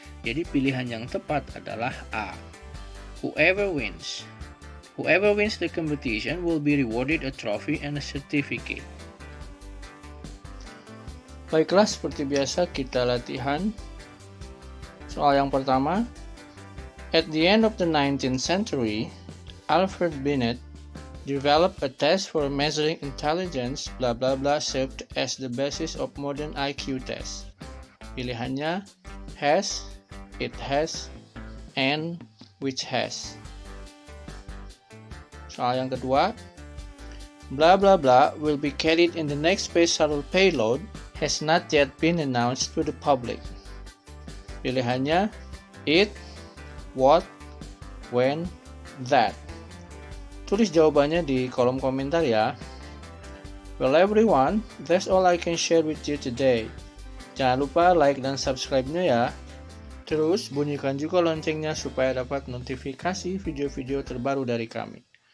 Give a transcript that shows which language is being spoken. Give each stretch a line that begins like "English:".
Indonesian: Jadi pilihan yang tepat adalah A.
English: Whoever wins. Whoever wins the competition will be rewarded a trophy and a certificate.
Indonesian: Baiklah, seperti biasa kita latihan. Soal yang pertama.
English: At the end of the 19th century, Alfred Binet developed a test for measuring intelligence, blah blah blah, served as the basis of modern IQ tests.
Indonesian: Pilihannya has, it has, and which has. Soal yang kedua,
English: blah blah blah will be carried in the next space shuttle payload has not yet been announced to the public.
Indonesian: Pilihannya it, what, when, that. Tulis jawabannya di kolom komentar ya.
English: Well everyone, that's all I can share with you today.
Indonesian: Jangan lupa like dan subscribe-nya ya. Terus bunyikan juga loncengnya supaya dapat notifikasi video-video terbaru dari kami.